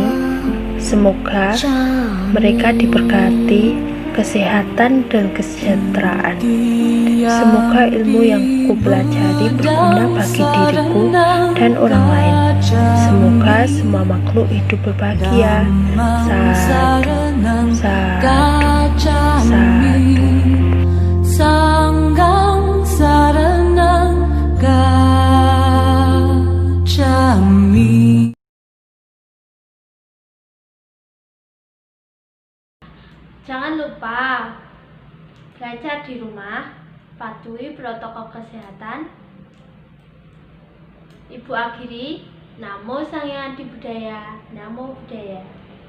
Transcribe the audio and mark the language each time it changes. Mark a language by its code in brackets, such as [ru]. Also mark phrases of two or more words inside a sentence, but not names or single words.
[id] Semoga mereka diberkati kesehatan dan kesejahteraan. Semoga ilmu yang ku pelajari berguna bagi diriku dan orang lain. Semoga semua makhluk hidup berbahagia. [pi] Sadu, sadu, sadu. Sanggang saranang gacchami. [id] Jangan lupa belajar di rumah, patuhi protokol kesehatan. Ibu akhiri, [pi] Namo Sang Hyang Adi Budaya, Namo Buddhaya.